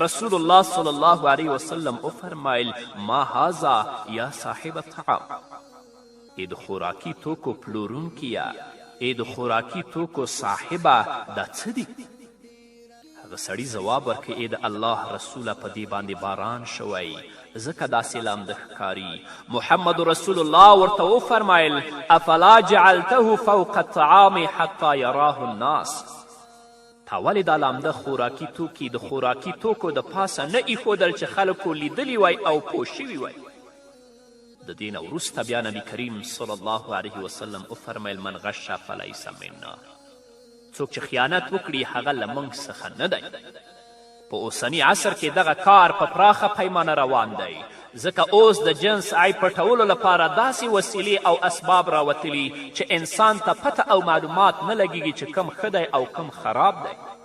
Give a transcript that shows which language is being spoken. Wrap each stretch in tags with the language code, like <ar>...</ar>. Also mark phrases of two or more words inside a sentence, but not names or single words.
<ps>رسول الله</ps> <ar>صلی الله علیه وسلم</ar> <ps>وفرمایل</ps> <ar>ما هذا یا صاحب الطعام،</ar> <ps>ای د خوراکي توکو پلورونکیه، ای د خوراکي توکو صاحبه، دا څه دي؟ هغه سړي ځواب ورکړ ای د الله رسوله په دې باندې باران شوی ځکه داسې لامده ښکاري.</ps> <ar>محمد رسول الله</ar> <ps>ورته وفرمایل</ps> <ar>افلا جعلته فوق الطعام حتی یراه الناس،</ar> <ps>تا ولې دا لامده خوراکي توکي د خوراکي توکو د پاسه نه ایښودل چې خلکو لیدلی وای او پوه شوي وای؟ د دې نه وروسته بیا نبي کریم</ps> <ar>صلی الله علیه وسلم</ar> <ps>وفرمیل</ps> <ar>من غش فلیس منا،</ar> <ps>څوک چې خیانت وکړي هغه له موږ څخه نه دی. په اوسني عصر کې دغه کار په پراخه پیمانه روان دی، ځکه اوس د جنس عیب پټولو لپاره داسې وسیلې او اسباب راوتلي چې انسان ته پته او معلومات نه لګیږي چې کم ښه دی او کم خراب دی.</ps>